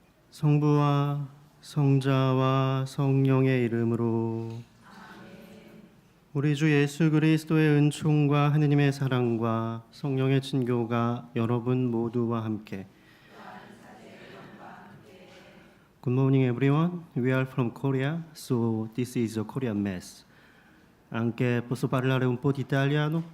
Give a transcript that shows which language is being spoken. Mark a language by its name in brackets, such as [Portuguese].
[Korean] 성부와 성자와 성령의 이름으로. 우리 주 예수 그리스도의 은총과 하느님의 사랑과 성령의 친교가 여러분 모두와 함께. [English] Good morning everyone. We are from Korea, so this is a Korean Mass. [Italian] Anche posso parlare un po' di italiano?